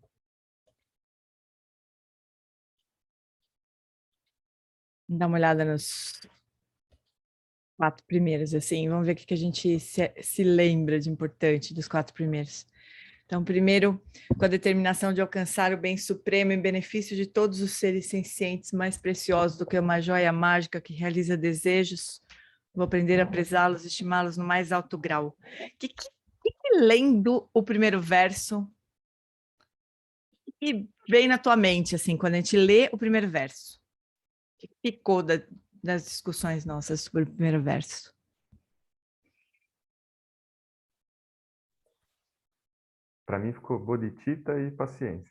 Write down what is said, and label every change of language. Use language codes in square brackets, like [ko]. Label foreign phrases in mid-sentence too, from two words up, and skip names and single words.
[pt] Dá uma olhada nos 4 primeiros, assim. Vamos ver o que a gente se lembra de importante dos 4 primeiros. Então, primeiro, com a determinação de alcançar o bem supremo em benefício de todos os seres sencientes, mais preciosos do que uma joia mágica que realiza desejos, vou aprender a prezá-los, estimá-los no mais alto grau. Lendo o primeiro verso, que vem na tua mente, assim, quando a gente lê o primeiro verso? O que ficou das discussões nossas sobre o primeiro verso? Para mim ficou bodhicitta e paciência.